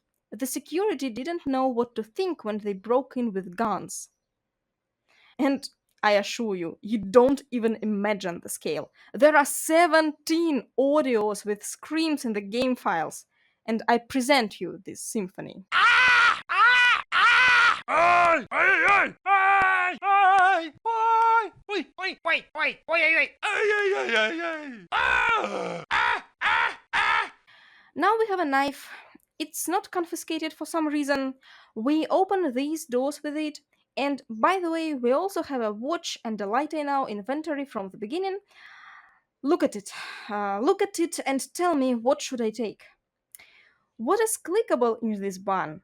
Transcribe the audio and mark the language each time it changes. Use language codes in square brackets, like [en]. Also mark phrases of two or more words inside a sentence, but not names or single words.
[en] The security didn't know what to think when they broke in with guns. And I assure you, you don't even imagine the scale. There are 17 audios with screams in the game files, and I present you this symphony. Ай! Ай-яй-яй! Ай! Ай! Ой! Ой! Ой! Ой! Ой! Ой-ой-ой! Ай-яй-яй-яй-яй! Now we have a knife. It's not confiscated for some reason. We open these doors with it. And by the way, we also have a watch and a lighter in our inventory from the beginning. Look at it. Look at it and tell me what should I take. What is clickable in this barn?